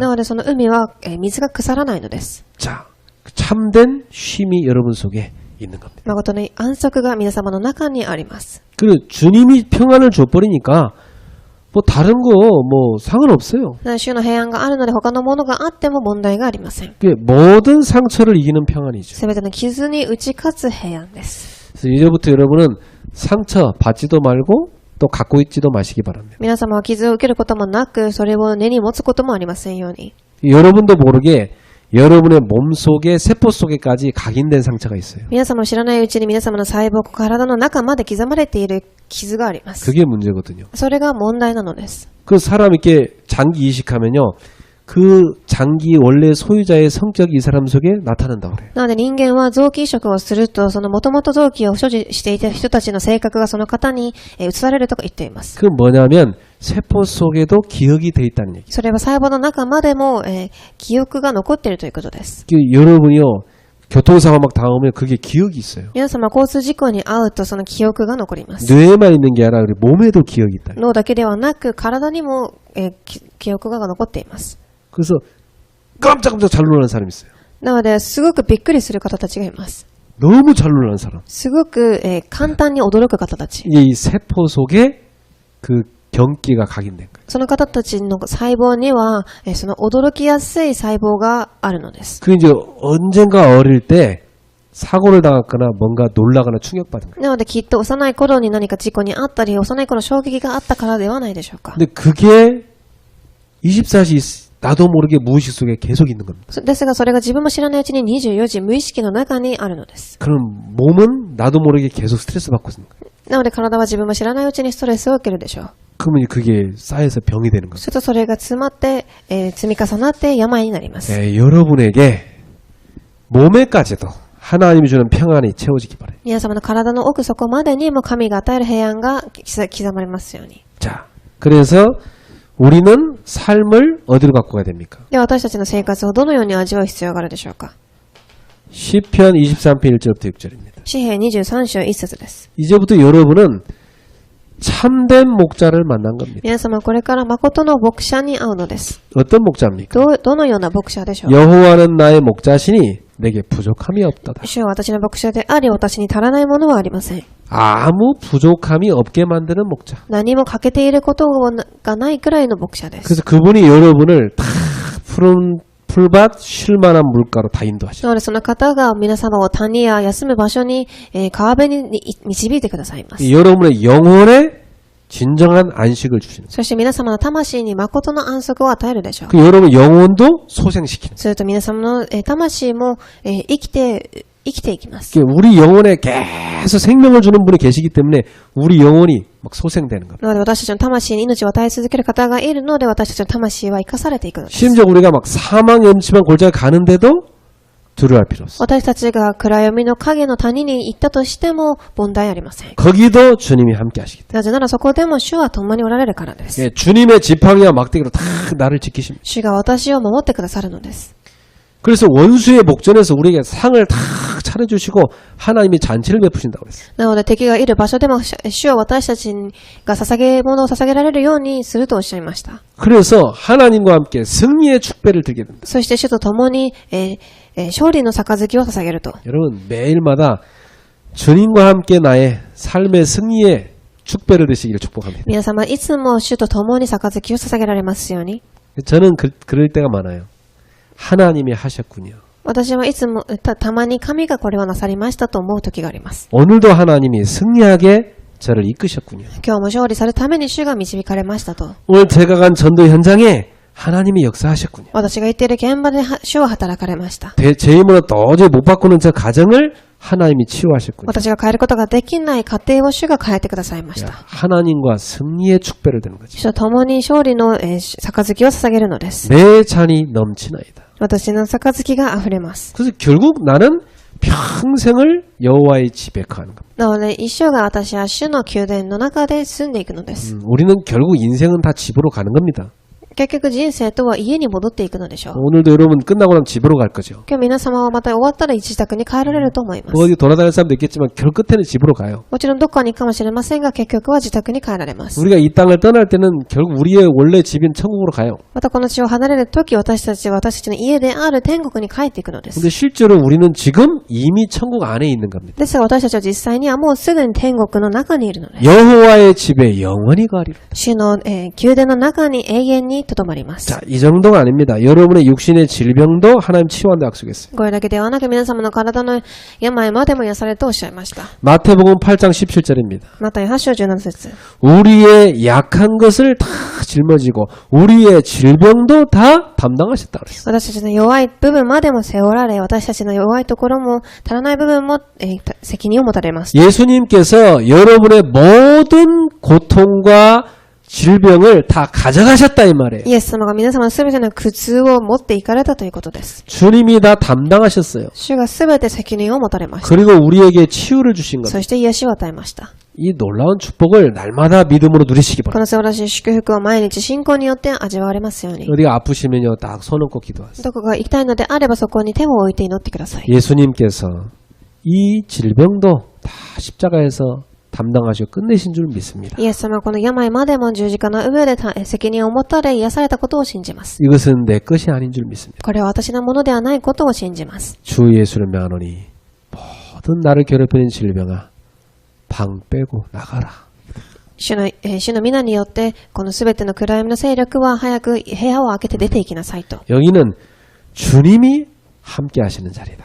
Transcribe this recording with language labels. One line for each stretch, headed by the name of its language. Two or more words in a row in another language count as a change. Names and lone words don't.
Japanese: なのでその海は、水が腐らないのです。
Korean: 자, 참된 쉼이 여러분 속에 있는 겁니다.
Japanese: 誠の安息が皆様の中にあります。
Korean: 그리고 주님이 평안을 줘버리니까 뭐 다른 거 뭐 상관없어요.
Japanese: 主の平安があるので他のものがあっても問題がありません。
Korean: 그게 모든 상처를 이기는 평안이죠.
Japanese: すべての傷に打ち勝つ平安です。
Korean: 그래서 이제부터 여러분은 상처 받지도 말고 또 갖고 있지도 마시기 바랍니다.
Japanese: 皆様は傷を受けることもなく、それを根に持つこともありませんように。
Korean: 여러분도 모르게 여러분의 몸 속에 세포 속에까지 각인된 상처가 있어요.
Japanese: 皆様の知らないうちに皆様の細胞、体の中まで刻まれている傷があります。
Korean: 그게 문제거든요.
Japanese: それが問題なのです。
Korean: 그 사람 이렇게 장기 이식하면요, 그 장기 원래 소유자의 성격이 이 사람 속에 나타난다고 그래요.
Japanese: なので人間は臓器移植をすると、その元々臓器を所持していた人たちの性格がその方に移されるとか言っています。
Korean: 그 뭐냐면 세포 속에도 기억이 돼 있다는 얘기.
Japanese: それは細胞の中までも、記憶が残っているということです。
Korean: 여러분이요, 교통사고 막 당하면 그게 기억이 있어요.
Japanese: 皆様交通事故に遭うとその記憶が残ります。
Korean: 뇌에만 있는 게 아니라 우리 몸에도 기억이 있다.
Japanese: 脳だけではなく体にも、 記憶が残っています。
Korean: 그래서 깜짝깜짝 잘 놀라는 사람이 있어요.
Japanese: なので、すごくびっくりする方たちがいます。
Korean: 너무 잘 놀라는 사람.
Japanese: すごく、簡単に驚く方たち。
Korean: 이 세포 속에 그 경기가 각인된 거예요.
Japanese: その方たちの細胞には、その驚きやすい細胞があるのです。
Korean: 그 이제 언젠가 어릴 때 사고를 당했거나 뭔가 놀라거나 충격받은 거예요.
Japanese: なので、きっと幼い頃に何か事故にあったり、幼い頃衝撃があったからではないでしょうか。
Korean: 근데 그게 24시 나도 모르게 무의식 속에 계속 있는 겁니다.
Japanese: ですが、それが自分も知らないうちに24時無意識の中にあるのです。
Korean: 그럼 몸은 나도 모르게 계속 스트레스 받고 있는 거예요.
Japanese: なので、体は自分も知らないうちにストレスを受けるでしょう。
Korean: 그러면 그게 쌓여서 병이 되는 겁니다.
Japanese: するとそれが詰まって、積み重なって病になります。
Korean: 여러분에게 몸에까지도 하나님이 주는 평안이 채워지기 바래요.
Japanese: 皆様の体の奥底までにも神が与える平安が刻まれますように。
Korean: 자, 그래서 우리는 삶을 어디로 갖고 가야 됩니까?
Japanese: では私たちの生活をどのように味わう必要があるでしょうか。
Korean: 시편 23편 1절부터 6절입니다.
Japanese: 詩編23章1節です。
Korean: 이제부터 여러분은 참된 목자를 만난 겁니다.
Japanese: 皆様これから誠の牧者に会うのです。
Korean: 어떤 목자입니까?
Japanese: どのような牧者でしょう。
Korean: 여호와는 나의 목자시니 내게 부족함이 없도다.
Japanese: 主は私の牧者であり、私に足らないものはありません。
Korean: 아무 부족함이 없게 만드는 목자.
Japanese: 何も欠けていることがないくらいの牧者です。
Korean: 그래서 그분이 여러분을 다 푸른 풀밭 쉴만한 물가로 다 인도하시죠.
Japanese: なのでその方が皆様を谷や休む場所に、川辺に導いてくださいます。
Korean: 여러분의 영혼에 진정한 안식을 주시는 거예요.
Japanese: そして皆様の魂に誠の安息を与えるでしょう。
Korean: 그 여러분 영혼도 소생시키는
Japanese: すると皆様の魂も生きていきます。
Korean: 거예요. 우리 영혼에 계속 생명을 주는 분이 계시기 때문에 우리 영혼이 막 소생되는 겁니다.
Japanese: なので私たちの魂に命を与え続ける方がいるので、私たちの魂は生かされていくのです。
Korean: 심지어 우리가 막 사망 염치만 골짜기 가는데도 두려워할 필요 없어요.
Japanese: 私たちが暗闇の影の谷に行ったとしても問題ありません。
Korean: 거기도 주님이 함께 하시기 때문에.
Japanese: なぜならそこでも主は共におられるからです。
Korean: 예, 주님의 지팡이와 막대기로 다 나를 지키십니다.
Japanese: 主が私を守ってくださるのです。
Korean: 그래서 원수의 목전에서 우리에게 상을 다 차려주시고 하나님이 잔치를 베푸신다고 그랬어요.
Japanese: なので敵がいる場所でも主は私たちが捧げ物を捧げられるようにするとおっしゃいました。
Korean: 그래서 하나님과 함께 승리의 축배를 들게 됩니다.
Japanese: そして主と共に、勝利の杯を捧げると。
Korean: 여러분 매일마다 주님과 함께 나의 삶의 승리의 축배를 드시기를 축복합니다.
Japanese: 皆様いつも主と共に杯を捧げられますように。
Korean: 저는 그럴 때가 많아요. 하나님이 하셨군요.
Japanese: 私はいつもたまに神がこれをなさりましたと思う時があります。
Korean: 오늘도 하나님이 승리하게 저를 이끄셨군요.
Japanese: 今日も勝利されるために主が導かれましたと。
Korean: 오늘 제가 간 전도 현장에 하나님이 역사하셨군요.
Japanese: 私が行っている現場で主は働かれました。
Korean: 제 힘으로 도저히 못 바꾸는 저 가정을 하나님이 치유하셨군요.
Japanese: 私が変えることができない家庭を主が変えてくださいました。
Korean: 하나님과 승리의 축배를 드는 거죠.
Japanese: 主と共に勝利の、杯を捧げるのです。
Korean: 내 잔이 넘치나이다.
Japanese: 私の杯が溢れます。
Korean: 그래서 결국 나는 평생을 여호와의 집에 거하는 겁니다.
Japanese: なので一生が私は主の宮殿の中で住んでいくのです。
Korean: 우리는 결국 인생은 다 집으로 가는 겁니다.
Japanese: 結局人生とは家に戻っていくのでしょう。
Korean: 오늘도 여러분 끝나고 나면 집으로 갈 거죠.
Japanese: 今日皆様はまた終わったら自宅に帰られると思います。
Korean: 어디 돌아다닐 사람도 있겠지만 결국 끝에는 집으로 가요.
Japanese: もちろんどっかに行くかもしれませんが、結局は自宅に帰られます。
Korean: 우리가 이 땅을 떠날 때는 결국 우리의 원래 집인 천국으로 가요.
Japanese: またこの地を離れるとき、私たちは私たちの家である天国に帰っていくのです。
Korean: 근데 실제로 우리는 지금 이미 천국 안에 있는 겁니다.
Japanese: ですが私たちは実際にはもうすでに天国の中にいるのです。
Korean: 여호와의 집에 영원히 거하리라.
Japanese: 主の、宮殿の中に永遠に留まります。
Korean: 자, 이 정도가 아닙니다. 여러분의 육신의 질병도 하나님 치유한다 약속했어요.
Japanese: これだけではなく皆様の体の病までも癒されるとおっしゃいました。
Korean: 마태복음 8장 17절입니다.
Japanese: また8章17節。
Korean: 우리의 약한 것을 다 짊어지고 우리의 질병도 다 담당하셨다 그랬어요.
Japanese: 私たちの弱い部分までも背負られ、私たちの弱いところも足らない部分も、責任を持たれます。
Korean: 예수님께서 여러분의 모든 고통과 질병을 다 가져가셨다 이 말이에요.
Japanese: イエス様が皆様のすべての苦痛を持っていかれたということです。
Korean: 주님이 다 담당하셨어요.
Japanese: 主がすべて責任を持たれました。
Korean: 그리고 우리에게 치유를 주신 겁니다.
Japanese: そして癒しを与えました。
Korean: 이 놀라운 축복을 날마다 믿음으로 누리시기
Japanese: こ
Korean: 바랍니다.
Japanese: の素晴らしい祝福を毎日信仰によって味わわれますように。
Korean: 어디가 아프시면요, 딱 손 얹고 기도하세요.
Japanese: どこが行きたいのであればそこに手を置いて祈ってください。
Korean: 예수님께서 이 질병도 다 십자가에서 다 담당하시고 끝내신 줄 믿습니다.
Japanese: イエス様はこの病までも十字架の上で責任を持たれ癒されたことを信じます。
Korean: 이것은 내 것이 아닌 줄 믿습니다.
Japanese: これは私のものではないことを信じます。
Korean: 주 예수를 명하노니 모든 나를 괴롭히는 질병아 방 빼고 나가라.
Japanese: 主の皆によって、このすべての暗闇の勢力は早く部屋を開けて出ていきなさいと。
Korean: 여기는 주님이 함께 하시는 자리다.